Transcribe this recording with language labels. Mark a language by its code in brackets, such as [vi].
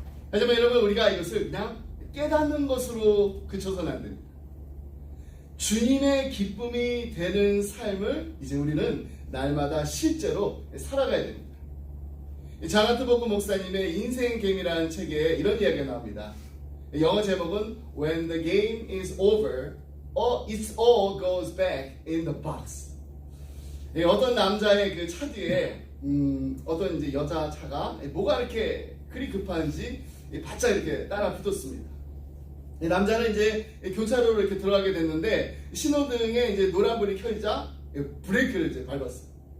[ko] 하지만 여러분, 우리가 이것을 그냥 깨닫는 것으로 그쳐서는 안 됩니다. 주님의 기쁨이 되는 삶을 이제 우리는 날마다 실제로 살아가야 됩니다. 자나트 버그 목사님의 인생 게임이라는 책에 이런 이야기가 나옵니다. 영어 제목은 [en] When the game is over, it all goes back in the box. [ko] 어떤 남자의 그 차 뒤에 어떤 이제 여자 차가 뭐가 이렇게 그리 급한지 바짝 이렇게 따라 붙었습니다. 남자는 이제 교차로로 이렇게 들어가게 됐는데 신호등에 이제 노란불이 켜지자 브레이크를 이제 밟았어요.